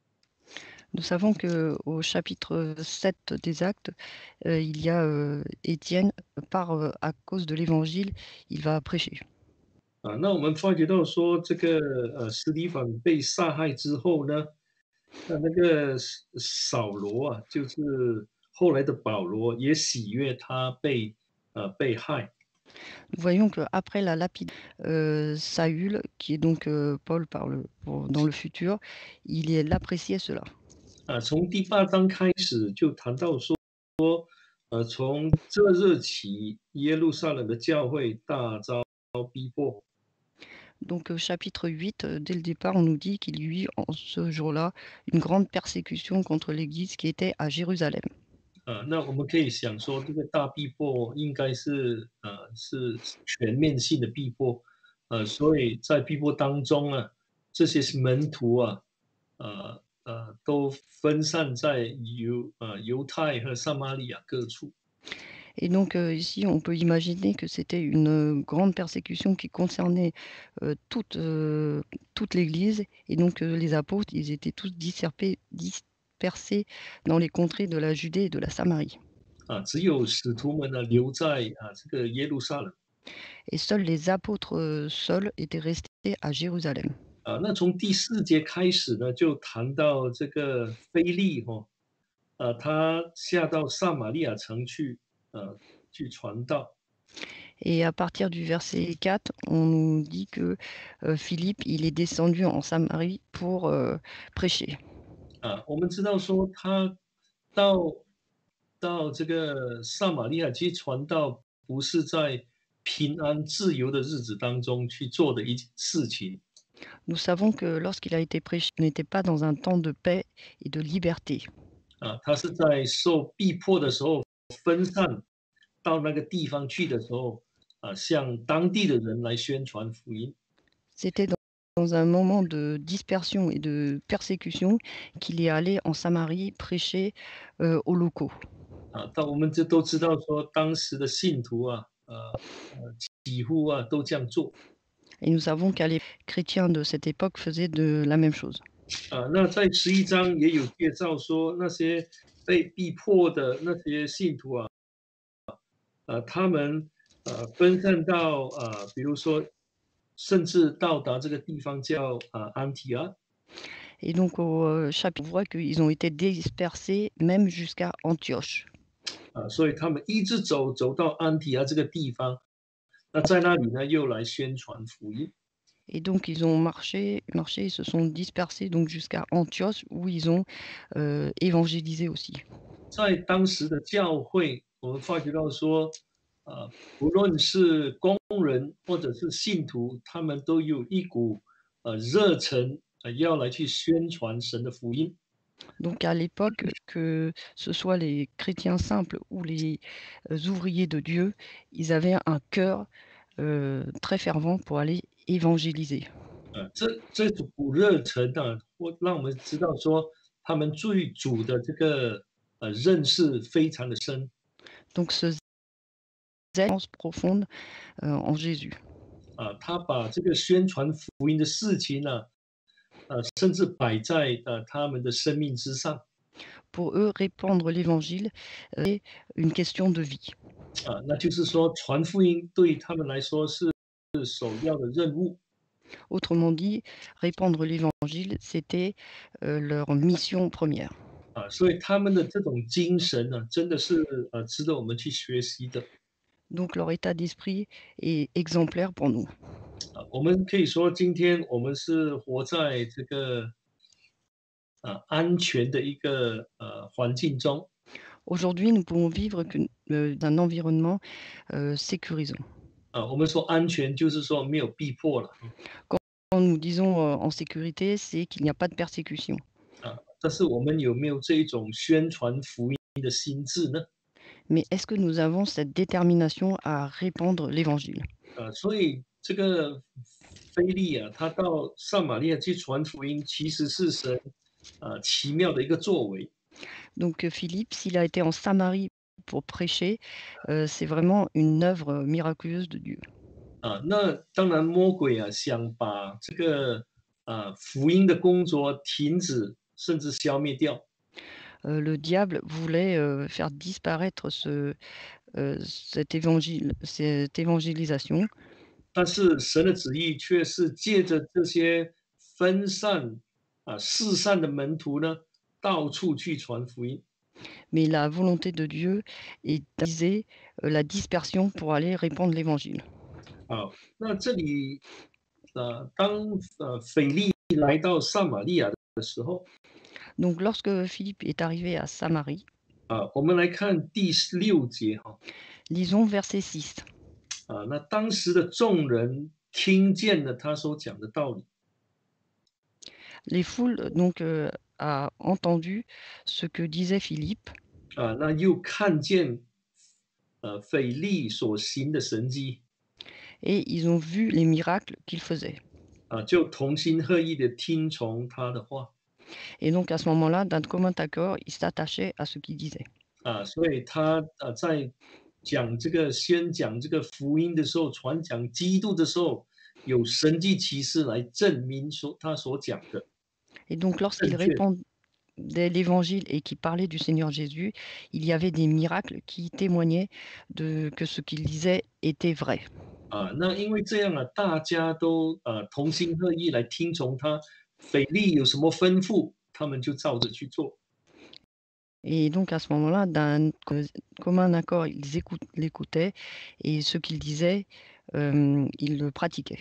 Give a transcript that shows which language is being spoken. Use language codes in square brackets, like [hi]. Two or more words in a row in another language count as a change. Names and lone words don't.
[fr] Nous savons qu'au chapitre 7 des Actes, il y a Étienne, à cause de l'évangile, il va prêcher. [zh] 那我们发觉到说，这个司提反被杀害之后呢，那个扫罗就是后来的保罗，也喜悦他被害。 [fr] Nous voyons qu'après la lapide, Saül, qui est donc Paul dans le futur, appréciait cela. [zh] 从第8章开始就谈到说，从这日起，耶路撒冷的教会大遭逼迫。 [fr] Donc chapitre 8, dès le départ, on nous dit qu'il y eut en ce jour-là une grande persécution contre l'Église qui était à Jérusalem. [zh] 那我们可以想说，这个大逼迫应该是全面性的逼迫，所以在逼迫当中啊，这些门徒啊，都分散在犹太和撒玛利亚各处。 [fr] Et donc ici, on peut imaginer que c'était une grande persécution qui concernait toute l'Église. Et donc les apôtres, ils étaient tous dispersés dans les contrées de la Judée et de la Samarie. [zh] 只有使徒们呢留在这个耶路撒冷。 [fr] Et seuls les apôtres seuls étaient restés à Jérusalem. [zh] 那从第4节开始呢，就谈到这个腓利他下到撒玛利亚城去传道。 [fr] Et à partir du verset 4, on nous dit que Philippe, il est descendu en Samarie pour prêcher. [zh] 我们知道说他到这个撒玛利亚去传道，不是在平安自由的日子当中去做的一件事情。 [fr] Nous savons que lorsqu'il a été prêché, il n'était pas dans un temps de paix et de liberté. [zh] 他是在受逼迫的时候分散到那个地方去的时候，向当地的人来宣传福音。 [fr] C'était dans un moment de dispersion et de persécution qu'il est allé en Samarie prêcher aux locaux. [zh] 但我们都知道说，当时的信徒几乎都这样做。 [fr] Et nous savons que les chrétiens de cette époque faisaient de la même chose. [zh] 那在11章也有介绍说，那些被逼迫的那些信徒他们分散到比如说，甚至到达这个地方叫安提阿。 [fr] Et donc au chapitre, on voit qu'ils ont été dispersés même jusqu'à Antioche. [zh] 所以他们一直走到安提阿这个地方，那在那里呢又来宣传福音。 [fr] Et donc ils ont marché, ils se sont dispersés donc jusqu'à Antioche où ils ont évangélisé aussi. [zh] 在当时的教会，我们发觉到说，不论是工人或者是信徒，他们都有一股热忱，要来去宣传神的福音。 [fr] Donc à l'époque, que ce soit les chrétiens simples ou les ouvriers de Dieu, ils avaient un cœur très fervent pour aller évangéliser. [zh] 这股热忱让我们知道说，他们对主的这个认识非常的深。 [fr] Donc ce zèle profonde en Jésus. [zh] 他把这个宣传福音的事情甚至摆在他们的生命之上。 [fr] Pour eux, répandre l'évangile est une question de vie. [zh] 那就是说传福音对他们来说是首要的任务。 [fr] Autrement dit, répandre l'évangile, c'était leur mission première. [zh] 所以他们的这种精神呢，真的是值得我们去学习的。 [fr] Donc leur état d'esprit est exemplaire pour nous. [zh] 我们可以说，今天我们是活在这个安全的一个环境中。 [fr] Aujourd'hui, nous pouvons vivre dans un environnement sécurisant. [zh] 我们说安全就是说没有逼迫了。 [fr] Quand nous disons en sécurité, c'est qu'il n'y a pas de persécution. [zh] 但是我们有没有这一种宣传福音的心智呢？ [fr] Mais est-ce que nous avons cette détermination à répandre l'évangile? [zh] 所以这个腓利他到撒玛利亚去传福音，其实是神奇妙的一个作为。 [fr] Donc Philippe, s'il a été en Samarie pour prêcher, c'est vraiment une œuvre miraculeuse de Dieu. [zh] 那当然魔鬼想把这个福音的工作停止，甚至消灭掉。 [fr] Le diable voulait faire disparaître cette évangélisation. [zh] 但是神的旨意却是借着这些分散四散的门徒呢，到处去传福音。 [fr] Mais la volonté de Dieu est d'attiser, la dispersion pour aller répandre l'évangile. [zh] 啊，那这里当腓力来到撒玛利亚的时候， [fr] Donc lorsque Philippe est arrivé à Samarie, [zh] 我们来看第6节哈。 [fr] lisons verset 6. [zh] 那当时的众人听见了他所讲的道理， [fr] Les foules donc, a entendu ce que disait Philippe [zh] 那又看见腓力所行的神迹， [fr] et ils ont vu les miracles qu'il faisait. [zh] 就同心合意的听从他的话， [fr] Et donc à ce moment-là, d'un commun accord, ils s'attachaient à ce qu'il disait. [zh] 所以他在宣讲这个福音的时候，传讲基督的时候，有神迹奇事来证明他所讲的 [fr] Et donc [zh] 正 [fr] lorsqu'il [zh] 确。 [fr] répandait l'évangile et qu'il parlait du Seigneur Jésus, il y avait des miracles qui témoignaient que ce qu'il disait était vrai. [zh] 那因为这样大家都同心合意来听从他，腓力有什么吩咐，他们就照着去做。 [fr] Et donc à ce moment-là, d'un commun accord, ils l'écoutaient et ce qu'il disait, ils le pratiquaient.